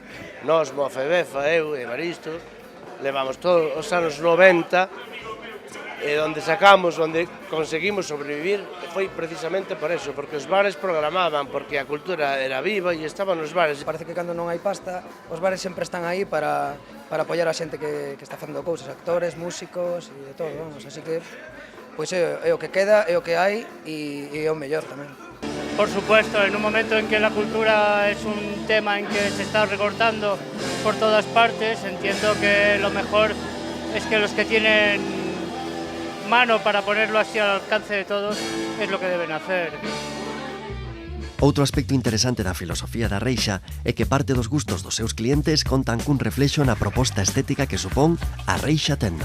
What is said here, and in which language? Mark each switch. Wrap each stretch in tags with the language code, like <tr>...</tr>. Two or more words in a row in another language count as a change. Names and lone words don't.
<gl>Nos, Mofebefa, eu e Evaristo, levamos todos os anos 90 e onde sacamos, onde conseguimos sobrevivir foi precisamente</gl> <es>por eso,</es> <gl>porque os bares programaban, porque a cultura era viva e estaban nos bares. Parece que cando non hai pasta, os bares sempre están aí para apoiar a xente que está facendo cousas, actores, músicos e de todo, vamos, así que pois é o que queda, é o que hai e é o mellor tamén.</gl> <es>Por supuesto, en un momento en que la cultura es un tema en que se está recortando por todas partes, entiendo que lo mejor es que los que tienen mano para ponerlo así al alcance de todos es lo que deben hacer.</es> <gl>Outro aspecto interesante da filosofía da Reixa é que parte dos gustos dos seus clientes contan cun reflexo na proposta estética que supón a Reixa Tenda.</gl>